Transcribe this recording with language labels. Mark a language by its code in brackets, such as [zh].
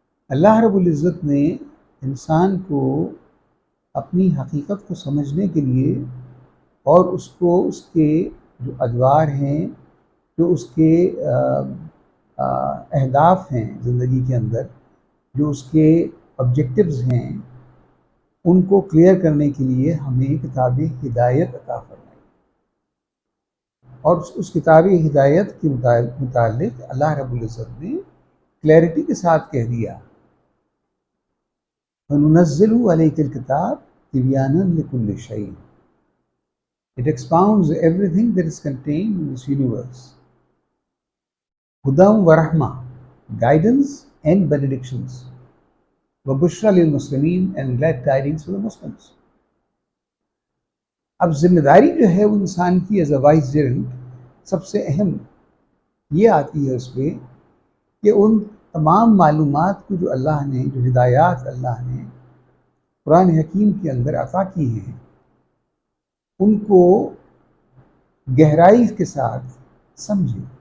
[ur] اللہ رب العزت نے انسان کو اپنی حقیقت کو سمجھنے کے لیے اور اس کو اس کے جو ادوار ہیں، جو اس کے اہداف ہیں زندگی کے اندر، جو اس کے آبجیکٹیوز ہیں، ان کو کلیئر کرنے کے لیے ہمیں کتاب ہدایت عطا فرمائی. اور اس کتاب ہدایت کے متعلق اللہ رب العزت نے کلیئرٹی کے ساتھ کہہ دیا [ar] وَنُنَزِّلُ عَلَيْكَ الْكِتَابَ تِبْيَانًا لِكُلِّ شَيْءٍ. [en] It expounds everything that is contained in this universe. [ar] Hudam wa rahma, [en] guidance and benedictions. [ar] Wa bushra lil Muslimin, [en] and glad tidings for the Muslims. [ur] اب ذمہ داری جو ہے وہ انسان کی ایز اے وائسجرنٹ سب سے اہم یہ آتی ہے اس پہ کہ ان تمام معلومات کو جو اللہ نے، جو ہدایات اللہ نے قرآن حکیم کے اندر عطا کی ہیں، ان کو گہرائی کے ساتھ سمجھے.